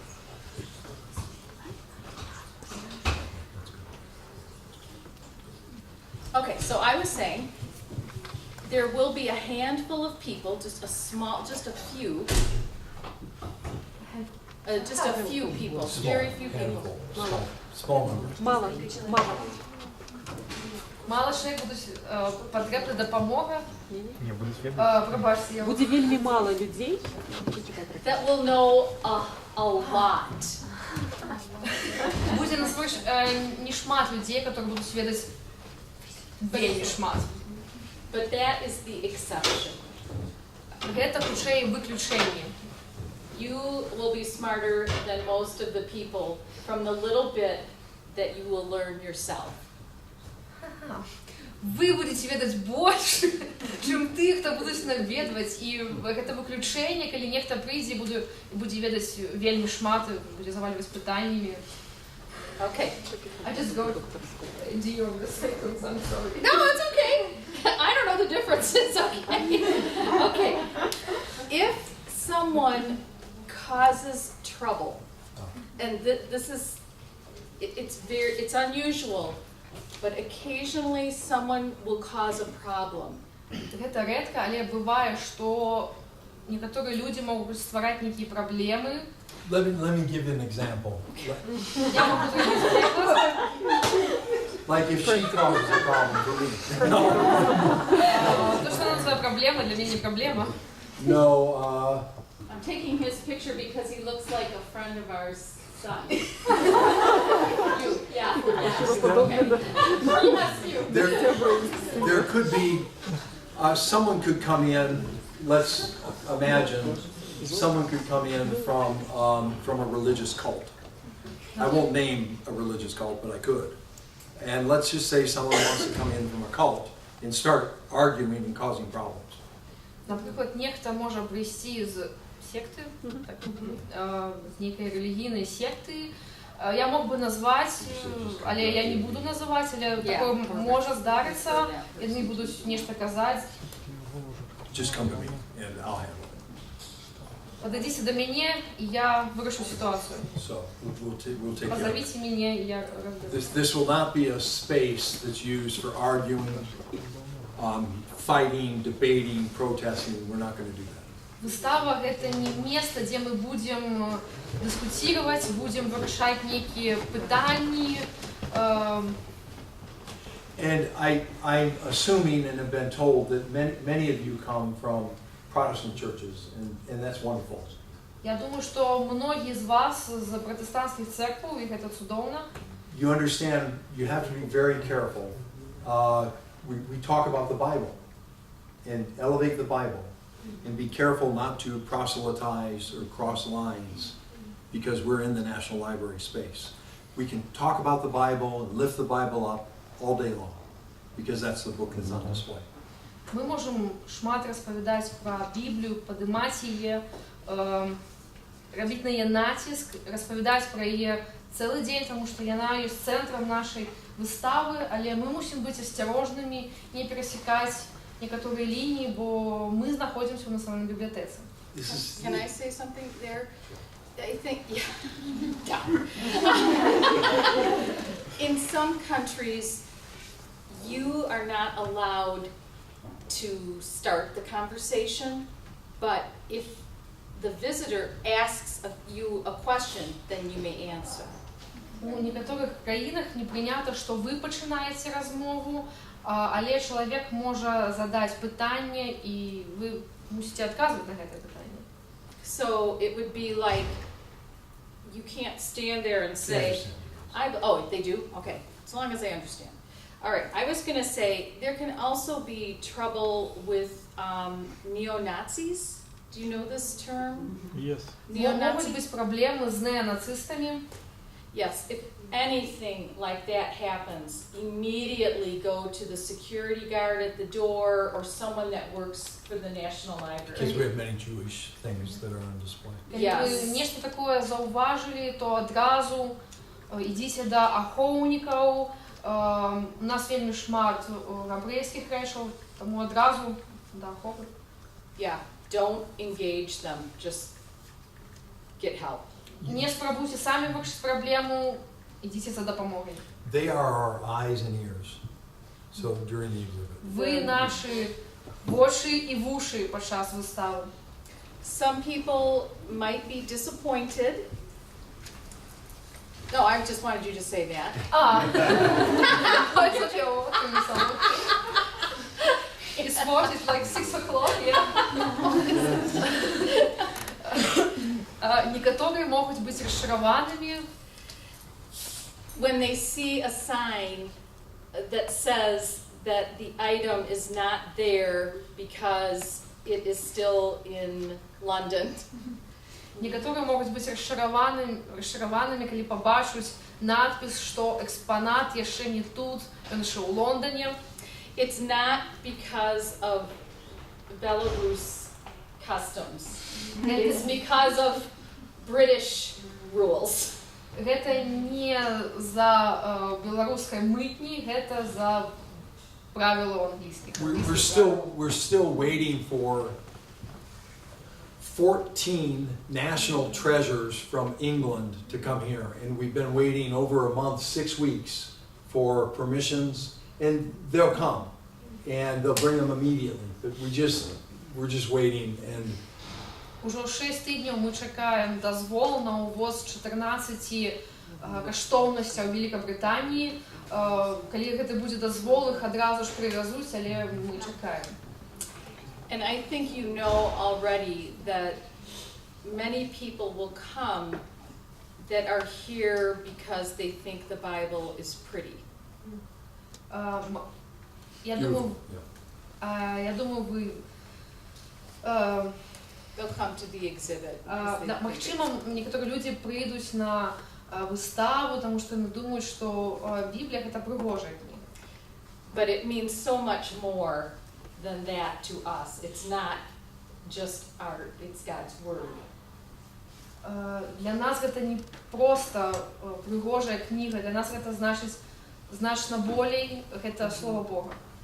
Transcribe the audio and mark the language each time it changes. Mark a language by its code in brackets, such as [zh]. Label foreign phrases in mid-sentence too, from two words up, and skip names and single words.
[en] Okay, so I was saying, there will be a handful of people, just a few, people, very few people. Small numbers. [uk] Мало. Мало чоловік будуть потрібна допомога. Пробачте, я... Буде вельми мало людей. [en] That will know a lot. [be] Будзе насамрэч не шмат людзей, которые будуць ведаць вельмі шмат. [en] But that is the exception. [be] Гэта хутчэй выключэнне. [en] You will be smarter than most of the people from the little bit that you will learn yourself. Ага. [be] Вы будете ведаць больш, чым ты, хто будуць наведваць, і гэта выключэнне, калі нехта прыйдзе і будзе ведаць вельмі шмат, будзе завальваць пытаннямі. [en] Okay. I just go do your seconds, I'm sorry. No, it's okay. I don't know the difference. It's okay. Okay. If someone causes trouble, and this is, it's unusual, but occasionally someone will cause a problem. [be] Гэта рэдка, але бывае, што некаторыя людзі могуць ствараць нейкія праблемы. [en] Let me give you an example. [be] Я могу зрабіць прыклад. [en] Like if she causes a problem for me. [be] То, што называе праблема, для мяне не праблема. [en] No, I'm taking his picture because he looks like a friend of ours. Son. You, yeah. Okay. Yes, you. there could be, someone could come in, let's imagine, someone could come in from a religious cult. I won't name a religious cult, but I could. And let's just say someone wants to come in from a cult and start arguing and causing problems. [uk] Наприклад, нехта може прийти з секти, з некої релігійної секти. Я мог би назвати, але я не буду називати, але таке може здаритися, і вони будуть нечто казати. [en] Just come to me and I'll handle it. [ru] Подойдите до меня, и я вырешу ситуацию. [en] So we'll take care of it. [ru] Позовите меня, и я разберусь. [en] This will not be a space that's used for arguing, fighting, debating, protesting. We're not going to do that. [be] Выстава – [ru] это не место, где мы будем дискутировать, будем решать некие пытания. [en] And I'm assuming and have been told that many of you come from Protestant churches, and that's wonderful. [ru] Я думаю, что многие из вас из протестантских церквей, и это чудовно. [en] You understand, you have to be very careful. We talk about the Bible and elevate the Bible and be careful not to proselytize or cross lines because we're in the National Library space. We can talk about the Bible and lift the Bible up all day long because that's the book that's on display. [uk] Мы можем шмат розповідати про Біблію, підіймати її, робити на її натиск, розповідати про її цілий день, тому що вона є центром нашої вистави, але ми мусимо бути осторожними, не пересікати [ru] некоторые линии, [uk] бо мы знаходимся [ru] в национальной библиотеке. [en] Can I say something there? I think, yeah. In some countries, you are not allowed to start the conversation, but if the visitor asks you a question, then you may answer. [uk] У некоторых країнах не прийнято, що ви починаєте розмову, але чоловік може задати питання, і ви мусите відказувати на це питання. [en] So it would be like, you can't stand there and say, oh, they do? Okay, as long as I understand. All right, I was going to say, there can also be trouble with neo-Nazis. Do you know this term? Yes. [uk] Можуть бути проблеми з неонацистами. [en] Yes, if anything like that happens, immediately go to the security guard at the door or someone that works for the National Library. Because we have many Jewish things that are on display. [uk] Якщо ви нечто таке зауважили, то одразу йдіть до аховників. У нас вельми шмат єврейських речей, тому одразу до аховників. [en] Yeah, don't engage them, just get help. [uk] Не спробуйте самі вирішити проблему, ідіть за допомогою. [en] They are our eyes and ears. So during the exhibit. [uk] Ви наші очі і вуші під час вистави. [en] Some people might be disappointed. No, I just wanted you to say that. It's okay, it's what? It's like 6 o'clock, yeah? [ru] Некоторые могут быть разочарованными. [en] When they see a sign that says that the item is not there because it is still in London. [ru] Некоторые могут быть разочарованными, [uk] коли побачать [be] надпіс, што экспанат яшчэ не тут, ён яшчэ ў Лондоне. [en] It's not because of Belarus customs. It's because of British rules. [be] Гэта не за беларускай мытні, гэта за правілаў англійскіх. [en] We're still waiting for 14 national treasures from England to come here, and we've been waiting over a month, 6 weeks, for permissions, and they'll come, and they'll bring them immediately. But we're just waiting, and [be] Ужо 6 тыдняў мы чакаем дазвол на ўвоз 14 каштоўнасцяў Великабрытаніі. Калі гэты будзе дазвол, іх адразу ж прывязуць, але мы чакаем. [en] And I think you know already that many people will come that are here because they think the Bible is pretty. [be] Я думаю, вы [en] They'll come to the exhibit. because they think [be] магчыма, некаторыя людзі прыйдуць на выставу, таму што яны думаюць, што Біблія гэта прыгожая кніга. [en] But it means so much more than that to us. It's not just art, it's God's word. [be] Для нас гэта не проста прыгожая кніга, для нас гэта значыць значна болей, гэта Слова Бога.